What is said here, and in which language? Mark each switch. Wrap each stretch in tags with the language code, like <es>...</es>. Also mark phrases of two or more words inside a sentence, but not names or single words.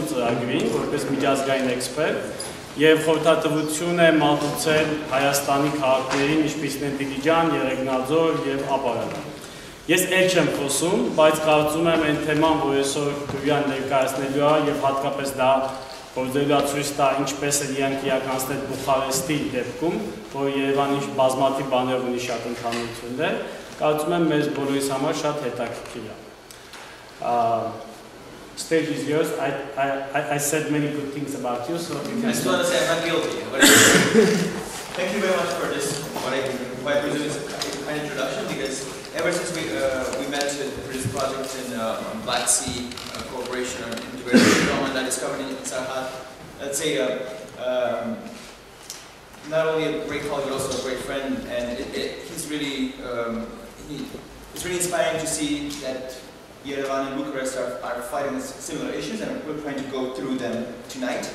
<hy>ծրագրին որպես միջազգային էքսպերտ եւ խորհրդատվություն է մատուցել Հայաստանի քաղաքներին, ինչպիսին են Դիլիջան, Երեգնաձոր եւ Ապարան։ Ես էլ չեմ խոսում, բայց կարծում եմ այն թեման, որ այսօր Gruian ներկայացնելու է եւ հատկապես դա փորձելու է ցույց տա ինչպես են իրանք իրականացնել Բուխարեստի դեպքում, որ Երևանի բազմաթիվ բաներով ունի շատ ընդհանրություններ, կարծում եմ մեզ բոլորիս համար շատ հետաքրքիր է։</hy> <en>Stage is yours. I said many good things about you, so you can. I just want to say I'm not guilty. Thank you very much for this. What I presume is a kind of introduction because ever since we met for this project in Black Sea Corporation on integrated development, I discovered in Sarhat, let's say, not only a great colleague but also a great friend, and he's really it's really inspiring to see that Yerevan and Bucharest are fighting similar issues, and we're trying to go through them tonight.</en>